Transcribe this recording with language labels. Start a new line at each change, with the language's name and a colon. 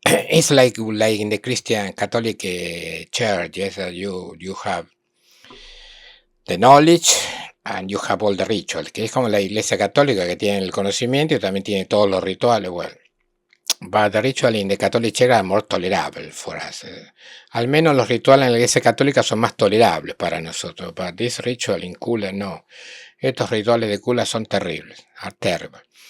English: It's like in the Christian Catholic Church, yes, you have the knowledge and you have all the rituals,
Spanish: que es como la iglesia católica que tiene el conocimiento y también tiene todos los rituales.
English: Well, but the ritual in the Catholic Church are more tolerable for us.
Spanish: Al menos los rituales en la iglesia católica son más tolerables para nosotros.
English: But this ritual in Kula, no.
Spanish: Estos rituales de Kula son terribles,
English: are terrible.